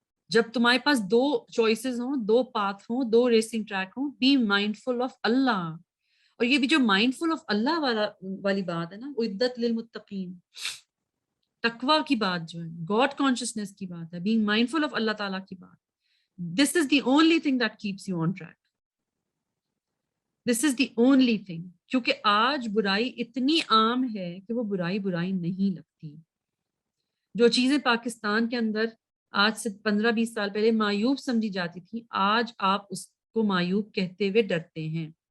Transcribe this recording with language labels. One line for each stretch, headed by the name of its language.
Urdu: جب تمہارے پاس دو چوائسز ہوں، دو پاتھ ہوں، دو ریسنگ ٹریک ہوں،
English: Be mindful of اللہ.
Urdu: اور یہ بھی جو مائنڈفل آف اللہ والی بات ہے نا،
Arabic: عدت للمتقین،
Urdu: تقوی کی بات جو ہے، گاڈ کانشسنس کی بات ہے،
English: being mindful of اللہ تعالیٰ
Urdu: کی بات.
English: This is the only thing that keeps you on track. This is the only thing.
Urdu: کیونکہ آج برائی اتنی عام ہے کہ وہ برائی نہیں لگتی. جو چیزیں پاکستان کے اندر آج سے 15-20 سال پہلے معیوب سمجھی جاتی تھی، آج آپ اس کو معیوب کہتے ہوئے ڈرتے ہیں.